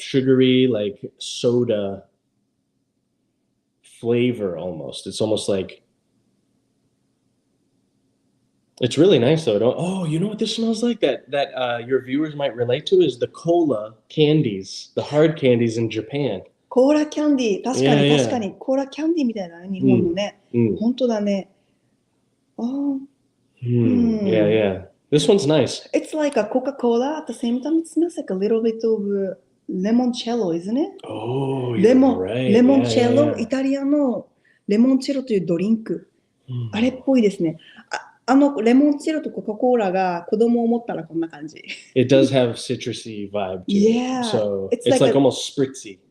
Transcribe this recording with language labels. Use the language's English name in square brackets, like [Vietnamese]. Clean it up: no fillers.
[English] Sugary, like soda flavor almost. It's almost like, it's really nice though. Oh, you know what this smells like that your viewers might relate to is the cola candies, the hard candies in Japan. [Japanese] コーラキャンディー、確かに確かにコーラキャンディーみたいなね、日本のね。本当だね。 [English] Yeah. This one's nice. It's like a Coca-Cola. At the same time, it smells like a little bit of limoncello, isn't it? Oh, you're right. [Japanese] Limoncello、イタリアのレモンチェロというドリンク。あれっぽいですね。レモンチェロとコカ・コーラが子供を持ったらこんな感じ。 [English] It does have citrusy vibe to it. Yeah. So it's like almost spritzy.